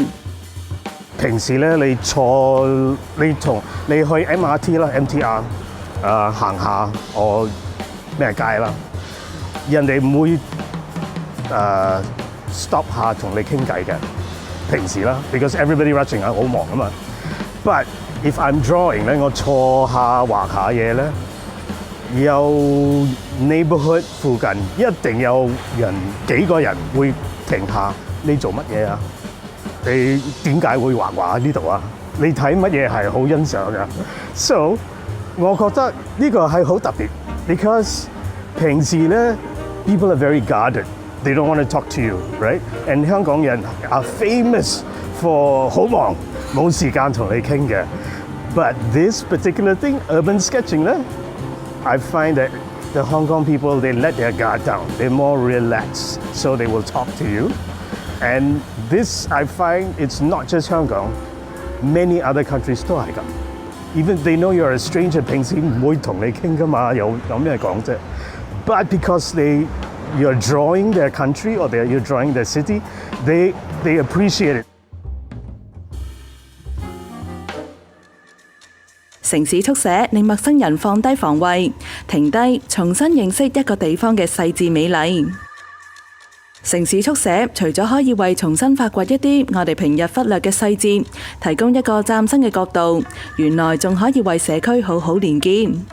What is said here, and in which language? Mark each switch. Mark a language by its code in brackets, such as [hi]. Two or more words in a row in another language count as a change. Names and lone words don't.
[yue] 平時咧，你去 MRT 啦、MTR 行下我咩街啦，人哋唔會stop 下同你傾偈嘅。平時啦 ， [en] because everybody rushing [yue] 啊，好忙啊嘛。 [en] But if I'm drawing [yue] 咧，我坐下畫下嘢咧。有 neighborhood 附近一定有人幾個人會停下，你做乜嘢啊？你點解會畫喺呢度啊？你睇乜嘢係好欣賞㗎 ？So 我覺得呢個係好特別 ，because 平時咧 [en] people are very guarded， they don't want to talk to you，right？ And 香港人 are famous for [yue] 好忙冇時間同你傾嘅。 [en] But this particular thing, urban sketching 咧。I find that the Hong Kong people, they let their guard down. They're more relaxed, so they will talk to you. And this, I find, it's not just Hong Kong. Many other countries [yue] 都係咁。 [en] Even they know you're a stranger， [yue] 平時唔會同你傾㗎嘛，有咩講啫 [en] ？But because you're drawing their country or you're drawing their city, they appreciate it. [yue] 城市速寫令陌生人放低防衛，停低，重新認識一個地方嘅細緻美麗。城市速寫除咗可以為重新發掘一啲我哋平日忽略嘅細節，提供一個嶄新嘅角度，原來仲可以為社區好好連結。